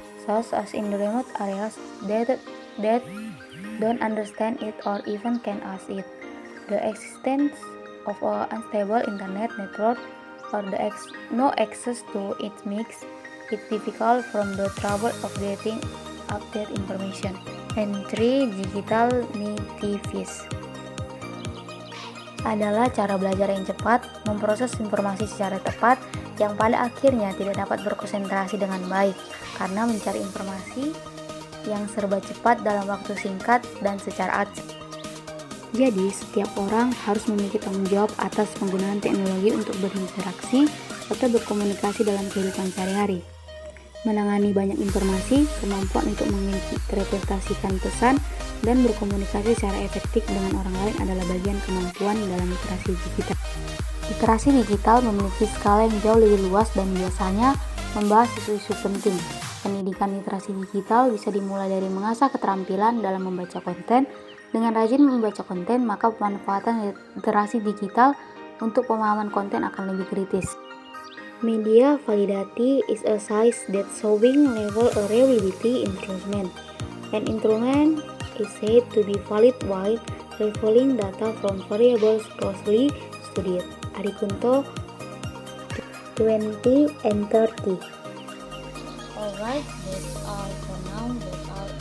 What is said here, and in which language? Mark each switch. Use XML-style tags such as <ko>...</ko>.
<en>such as in the remote areas that don't understand it or even can ask it. The existence of an unstable internet network or no access to it makes it difficult from the trouble of getting update information. And 3.</en> <id>Digital natives adalah cara belajar yang cepat, memproses informasi secara tepat, yang pada akhirnya tidak dapat berkonsentrasi dengan baik karena mencari informasi yang serba cepat dalam waktu singkat dan secara acak. Jadi, setiap orang harus memiliki tanggung jawab atas penggunaan teknologi untuk berinteraksi atau berkomunikasi dalam kehidupan sehari-hari. Menangani banyak informasi, kemampuan untuk menginterpretasikan pesan, dan berkomunikasi secara efektif dengan orang lain adalah bagian kemampuan dalam literasi digital. Literasi digital memiliki skala yang jauh lebih luas dan biasanya membahas isu-isu penting. Pendidikan literasi digital bisa dimulai dari mengasah keterampilan dalam membaca konten. Dengan rajin membaca konten, maka pemanfaatan literasi digital untuk pemahaman konten akan lebih kritis.</id> <en>Media validity is a science that showing level a reliability instrument. An instrument is said to be valid while revealing data from variables closely studied. Adi Kunto, 20 and 30. Alright, that's all for now. That's all</en>